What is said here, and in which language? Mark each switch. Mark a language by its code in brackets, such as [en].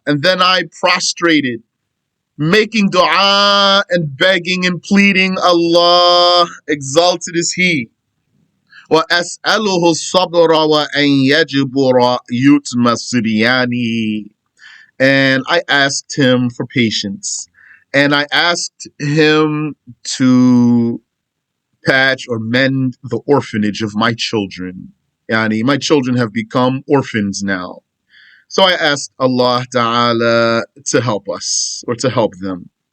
[en] And then I prostrated, making dua and begging and pleading Allah, exalted is He. [ar] وأسأله الصبر وأن يجبر يتم صبياني. [en] And I asked Him for patience. And I asked Him to patch or mend the orphanage of my children. Yani, my children have become orphans now. So I asked Allah Ta'ala to help us, or to help them.